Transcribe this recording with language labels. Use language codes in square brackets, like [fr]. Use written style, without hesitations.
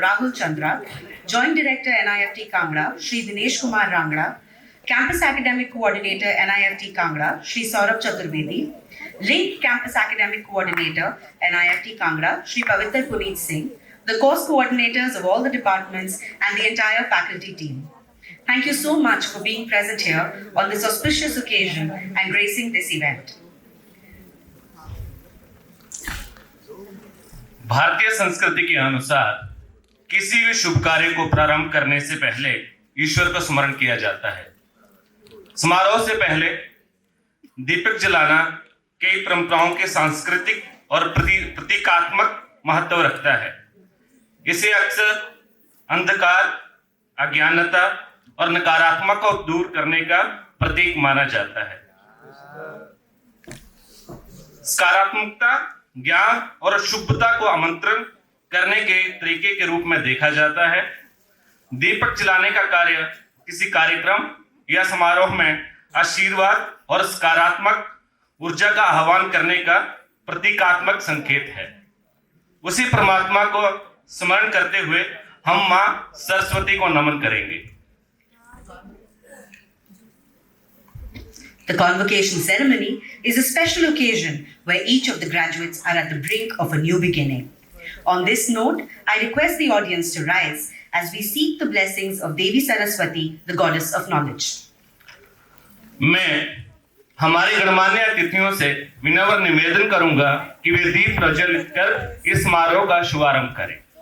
[en] Rahul Chandra, Joint Director NIFT Kangra, Shri Dinesh Kumar Rangra, Campus Academic Coordinator NIFT Kangra, Shri Saurabh Chaturvedi, Link Campus Academic Coordinator NIFT Kangra, Shri Pavitr Puneet Singh, the course coordinators of all the departments and the entire faculty team. Thank you so much for being present here on this auspicious occasion and gracing this event. [hi] भारतीय संस्कृति के अनुसार किसी भी शुभ कार्य को प्रारंभ करने से पहले ईश्वर का स्मरण किया जाता है। समारोह से पहले दीपक जलाना कई परंपराओं के सांस्कृतिक और प्रतीकात्मक महत्व रखता है। इसे अक्सर अंधकार, अज्ञानता और नकारात्मक को दूर करने का प्रतीक माना जाता है। सकारात्मकता, ज्ञान और शुभता को आमंत्रण करने के तरीके के रूप में देखा जाता है। दीपक जलाने का कार्य किसी कार्यक्रम या समारोह में आशीर्वाद और सकारात्मक ऊर्जा का आह्वान करने का प्रतीकात्मक संकेत है। उसी परमात्मा को स्मरण करते हुए हम मां सरस्वती को नमन करेंगे। [en] The convocation ceremony is a special occasion where each of the graduates are at the brink of a new beginning. On this note, I request the audience to rise as we seek the blessings of Devi Saraswati, the goddess of knowledge. [hi] मैं हमारी गणमान्य अतिथियों से विनम्र निवेदन करूंगा कि वे दीप प्रज्वलित कर इस समारोह का शुभारंभ करें।